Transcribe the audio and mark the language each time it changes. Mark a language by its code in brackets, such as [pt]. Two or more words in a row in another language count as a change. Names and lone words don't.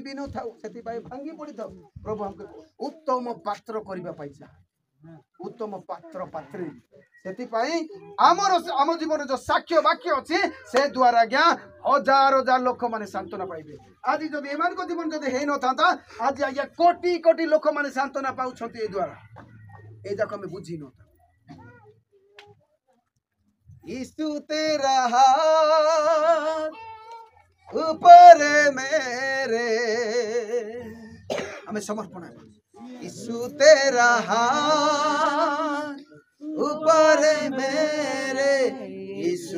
[or] ବି ନଥାଉ ସେଥିପାଇଁ ଭାଙ୍ଗି ପଡ଼ିଥାଉ ପ୍ରଭୁ ଆମକୁ ଉତ୍ତମ ପାତ୍ର କରିବା ପାଇଁ ଚାହାନ୍ତି ଉତ୍ତମ ପାତ୍ର ପାତ୍ରୀ ସେଥିପାଇଁ ଆମ ଜୀବନରେ ଯୋଉ ସାକ୍ଷ୍ୟ ବାକ୍ୟ ଅଛି ସେ ଦ୍ୱାରା ଆଜ୍ଞା ହଜାର ହଜାର ଲୋକମାନେ ସାନ୍ତ୍ୱନା ପାଇବେ ଆଜି ଯଦି ଏମାନଙ୍କ ଜୀବନ ଯଦି ହେଇନଥାନ୍ତା ଆଜି ଆଜ୍ଞା କୋଟି କୋଟି ଲୋକମାନେ ସାନ୍ତ୍ୱନା ପାଉଛନ୍ତି ଏ ଦ୍ୱାରା ଏ ଯାକ ଆମେ ବୁଝିନଥାଉ [hi] यीशु तेरा हाथ ऊपर मेरे हमें समर्पण है यीशु तेरा हाथ ऊपर मेरे यीशु